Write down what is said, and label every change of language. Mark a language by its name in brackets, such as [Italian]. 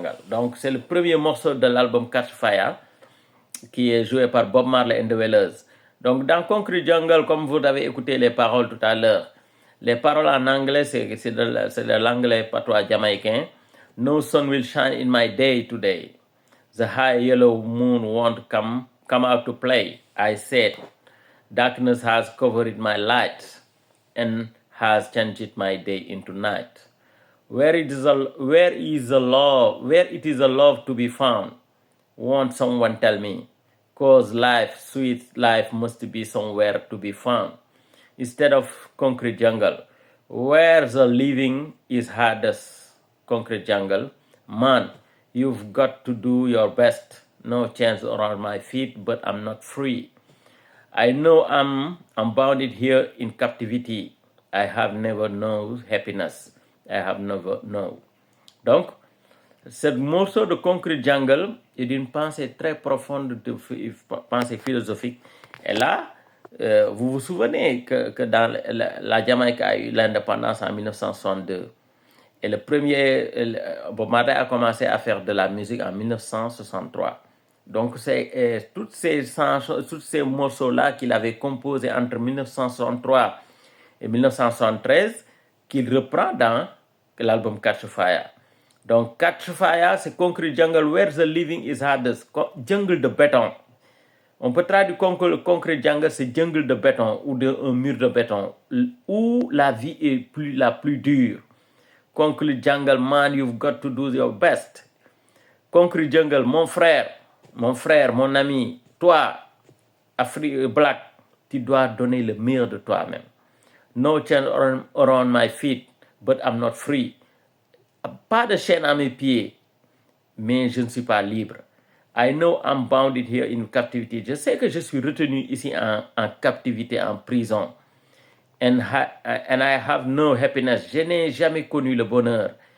[French] Donc, c'est le premier morceau de l'album Catch Fire qui est joué par Bob Marley and the Wailers. Donc, dans Concrete Jungle, comme vous avez écouté les paroles tout à l'heure, les paroles en anglais, c'est de l'anglais patois jamaïcain. [English] No sun will shine in my day today. The high yellow moon won't come out to play. I said, darkness has covered my light and has changed my day into night. Where it is a love to be found? Won't someone tell me? 'Cause sweet life must be somewhere to be found. Instead of concrete jungle, where the living is hardest. Concrete jungle, man, you've got to do your best. No chains around my feet, but I'm not free. I know I'm bounded here in captivity. I have never known happiness. I have never known. [French] Donc, ce morceau de Concrete Jungle est d'une pensée très profonde, de pensée philosophique. Et là, vous vous souvenez que dans la Jamaïque a eu l'indépendance en 1962. Et Bob Marley a commencé à faire de la musique en 1963. Donc, c'est tous ces morceaux-là qu'il avait composés entre 1963 et 1973 qu'il reprend dans l'album Catch Fire. Donc, Catch Fire, c'est Concrete Jungle, [English] where the living is hardest. [French] Jungle de béton. On peut traduire Concrete Jungle, c'est jungle de béton ou un mur de béton, où la vie est la plus dure. [English] Concrete Jungle, man, you've got to do your best. [French] Concrete Jungle, mon frère, mon ami, toi, Black, tu dois donner le meilleur de toi-même. [English] No chain around my feet, but I'm not free. [French] Pas de chaîne à mes pieds, mais je ne suis pas libre. [English] I know I'm bounded here in captivity. [French] Je sais que je suis retenu ici en captivité, en prison. [English] And I have no happiness. [French] Je n'ai jamais connu le bonheur.